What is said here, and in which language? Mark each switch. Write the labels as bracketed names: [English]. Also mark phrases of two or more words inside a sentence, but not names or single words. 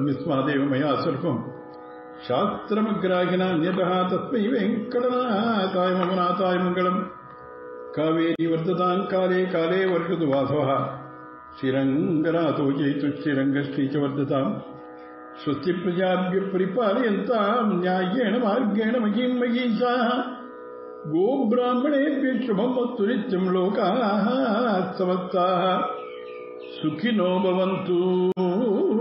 [Sanskrit] विस्वादेव मया सर्वम् शास्त्रमग्राहिनान्यतः तस्मै वेङ्कटनाथाय ममनाथाय मङ्गलम्. कावेरी वर्धताम् काले काले वर्षतु वासवः श्रीरङ्गनाथो जयतु श्रीरङ्गश्रीश्च वर्धताम्. स्वस्ति प्रजाभ्यः परिपालयन्ताम् न्याय्येन मार्गेण महीम् महीषाः. गोब्राह्मणेभ्यः शुभमस्तु नित्यं लोकाः समस्ताः सुखिनो भवन्तु.